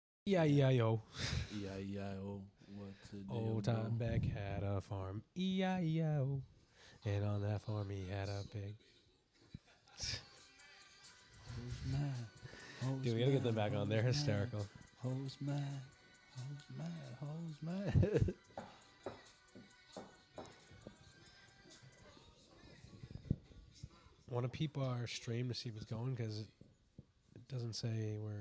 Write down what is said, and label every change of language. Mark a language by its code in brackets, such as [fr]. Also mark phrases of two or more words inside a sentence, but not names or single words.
[en] E-I-E-I-O. E-I-E-I-O. What to do? Old time Beck had a farm. E-I-E-I-O. And on that farm he had a pig. Who's mad? Who's Dude, we gotta get them back on. They're Who's hysterical. Who's mad? Who's mad? Who's mad? I want to peep our stream to see if it's going because it doesn't say where.